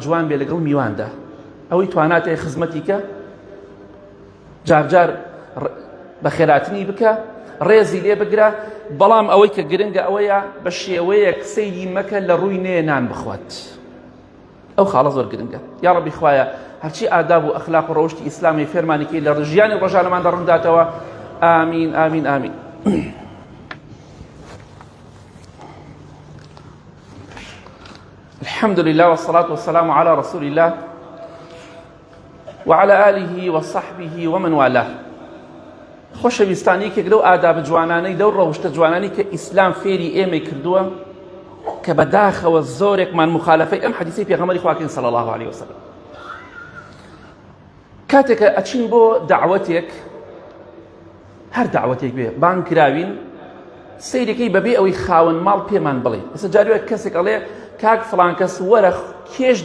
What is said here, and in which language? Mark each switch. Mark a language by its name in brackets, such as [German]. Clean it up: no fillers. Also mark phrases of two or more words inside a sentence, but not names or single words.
[Central Kurdish] جوان بێ لەگەڵ میواندا ئەوەی تواناتێ خزمەتی کە جارجار بە خێراتنی بکە ڕێزی لێ بگرە بەڵام ئەوەی کە گرنگە ئەوەیە بە شێوەیەک سەیری مەکە لە ڕووی نێ نان بخوات ئەو خاڵە زۆر گرنگە یا ڕەبی خوایە هەرچی ئاداب و ئەخلاق و ڕەوشتی ئیسلامی فێرمانێکی لە ژیانی ڕۆژانەماندا ڕونداتەوە ئامین ئامین ئامین [Arabic] الحمد لله والصلاة والسلام على رسول الله وعلى آله وصحبه ومن والاه [Central Kurdish] خۆشەویستانی کێک لەو ئاداب جوانانەی لەو ڕەوشتە جوانانی کە ئیسلام فێری ئێمەی کردووە کە بەداخەوە زۆرێکمان مخالفەی ئەم حەدیثەی پێغەمبەری خواکەین [Arabic] صلی الله عليه وسلم [Central Kurdish] کاتێکە ئەچین بۆ دعوەتێک هەر دعوەتێک بێ بانگ کراوین سەیرەکەی بەبێ ئەوەی خاوەن ماڵ پێمان بڵێ ئێستا جاروێک کەسێک ئەڵێ کاک فڵان کەس وەرە کێش